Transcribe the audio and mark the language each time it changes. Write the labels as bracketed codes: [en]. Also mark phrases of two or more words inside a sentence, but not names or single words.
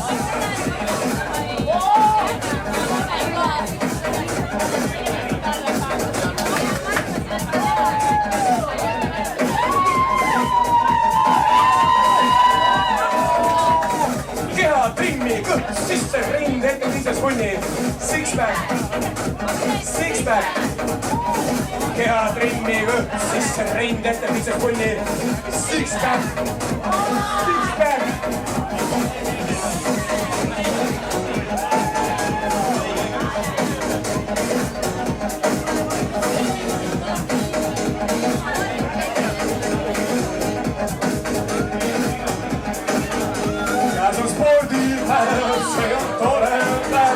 [et] Keha trimmi, kõht sisse, rind ette, pistes punni. [en] Six-pack, six-pack. [et] Keha trimmi, kõht sisse, rind ette, pistes punni. [en] Six-pack, six-pack. [et] Käes on spordipäev, see on tore päev.